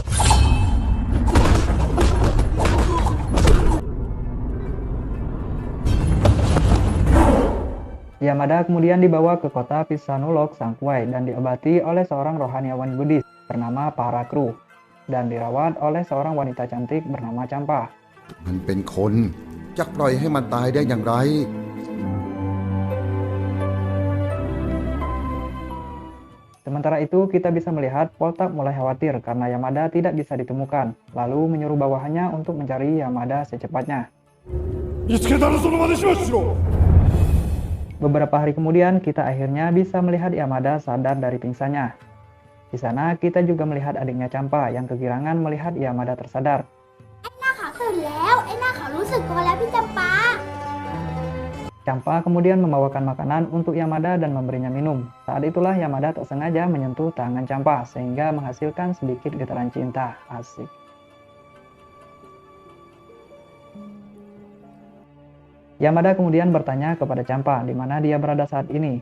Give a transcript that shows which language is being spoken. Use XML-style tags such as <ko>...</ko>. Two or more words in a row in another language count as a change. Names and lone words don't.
<id>Yamada kemudian dibawa ke kota Phitsanulok Sangkwai dan diobati oleh seorang rohaniawan Buddhis bernama Parakru dan dirawat oleh seorang wanita cantik bernama Champa.</id> <th>มันเป็นคนจะปล่อยให้มันตายได้อย่างไร</th> <id>Sementara itu, kita bisa melihat Poltak mulai khawatir karena Yamada tidak bisa ditemukan, lalu menyuruh bawahannya untuk mencari Yamada secepatnya.</id> <ja>見つけたらその場で始末しろ。</ja> <id>Beberapa hari kemudian, kita akhirnya bisa melihat Yamada sadar dari pingsannya. Di sana, kita juga melihat adiknya Champa yang kegirangan melihat Yamada tersadar.</id> <th>หน้าขาวตื่นแล้วไอ้หน้าขาวรู้สึกตัวแล้วพี่จำปา</th> <id>Champa kemudian membawakan makanan untuk Yamada dan memberinya minum. Saat itulah Yamada tak sengaja menyentuh tangan Champa sehingga menghasilkan sedikit getaran cinta. Asik. Yamada kemudian bertanya kepada Champa di mana dia berada saat ini.</id>